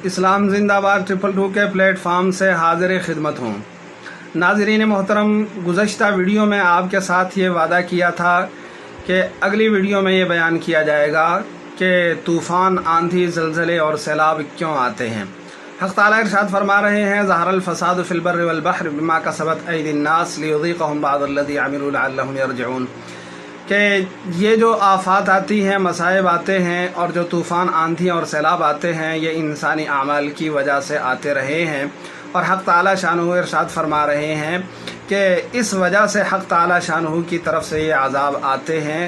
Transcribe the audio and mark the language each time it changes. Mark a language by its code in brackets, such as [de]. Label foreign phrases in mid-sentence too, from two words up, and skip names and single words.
[ur] اسلام زندہ باد 222 کے پلیٹ فارم سے حاضر خدمت ہوں. ناظرین محترم، گزشتہ ویڈیو میں آپ کے ساتھ یہ وعدہ کیا تھا کہ اگلی ویڈیو میں یہ بیان کیا جائے گا کہ طوفان، آندھی، زلزلے اور سیلاب کیوں آتے ہیں. حق تعالیٰ ارشاد فرما رہے ہیں, [ar] ظهر الفساد في البر والبحر بما كسبت أيدي الناس ليذيقهم بعض الذي عملوا لعلهم يرجعون. [ur] کہ یہ جو آفات آتی ہیں، مصائب آتے ہیں اور جو طوفان، آندھی اور سیلاب آتے ہیں، یہ انسانی اعمال کی وجہ سے آتے رہے ہیں. اور حق تعالیٰ شانہ ارشاد فرما رہے ہیں کہ اس وجہ سے حق تعالیٰ شانہ کی طرف سے یہ عذاب آتے ہیں.